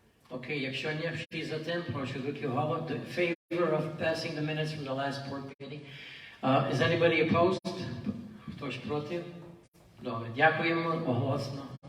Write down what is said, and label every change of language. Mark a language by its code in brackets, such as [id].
[uk] Окей, якщо не всі за тим, прошу руки вгору. [en] In favor of passing the minutes from the last board meeting. Is anybody opposed? [uk] Хтось проти? Добре, дякуємо, оголосно.